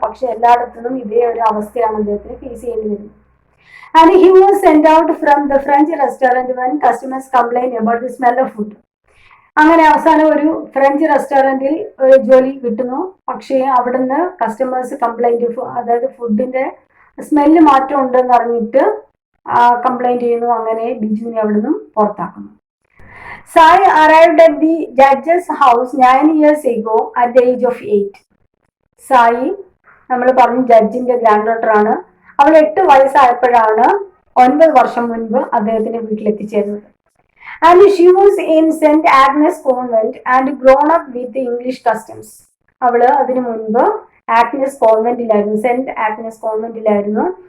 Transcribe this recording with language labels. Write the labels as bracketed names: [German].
[Malayalam] പക്ഷെ എല്ലായിടത്തും ഇതേ ഒരു അവസ്ഥയാണ് അദ്ദേഹത്തിന് ഫേസ് ചെയ്യേണ്ടി വരുന്നത്. [English] And he was sent out from the French restaurant when customers complain about the smell of food. [Malayalam] അങ്ങനെ അവസാനം ഒരു ഫ്രഞ്ച് റെസ്റ്റോറൻറ്റിൽ ജോലി കിട്ടുന്നു. പക്ഷേ അവിടുന്ന് കസ്റ്റമേഴ്സ് കംപ്ലൈന്റ്, അതായത് ഫുഡിന്റെ സ്മെല്ല് മാറ്റം ഉണ്ടെന്ന് അറിഞ്ഞിട്ട് കംപ്ലൈന്റ് ചെയ്യുന്നു. അങ്ങനെ ബിജുവിനെ അവിടുന്ന് പുറത്താക്കുന്നു. [English] Sai arrived at the judge's house 9 years ago at the age of 8. [Malayalam] Sai നമ്മൾ പറഞ്ഞു ജഡ്ജിന്റെ ഗ്രാൻഡ് ഡോട്ടറാണ്. അവൾ 8 വയസ്സായപ്പോഴാണ് 9 വർഷം മുൻപ് അദ്ദേഹത്തിന്റെ വീട്ടിലെത്തിച്ചേരുന്നത്. [English] And she was in St. Agnes Convent and grown up with English customs. [Malayalam] അവള് അതിനു മുൻപ് ആഗ്നസ് കോൺവെന്റിലായിരുന്നു, സെന്റ് ആഗ്നസ് കോൺവെന്റിലായിരുന്നു.